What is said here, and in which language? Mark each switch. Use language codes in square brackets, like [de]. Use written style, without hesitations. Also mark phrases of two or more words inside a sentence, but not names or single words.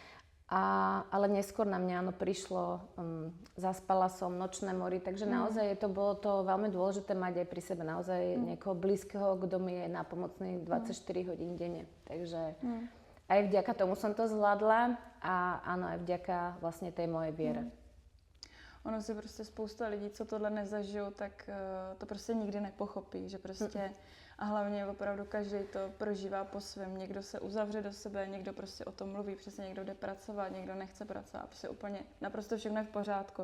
[sk] Ale neskôr na mňa prišlo, zaspala som, nočné mory, takže naozaj bolo to veľmi dôležité mať aj pri sebe naozaj niekoho blízkeho, kto mi je nápomocný 24 hodín denne. Takže aj vďaka tomu som to zvládla a áno, aj vďaka vlastne tej mojej viere. [cs] Ono si prostě spousta lidí, co tohle nezažijou, tak to prostě nikdy nepochopí, že prostě a hlavně opravdu každý to prožívá po svém. Někdo se uzavře do sebe, někdo prostě o tom mluví, přesně někdo jde pracovat, někdo nechce pracovat, prostě úplně naprosto všechno je v pořádku.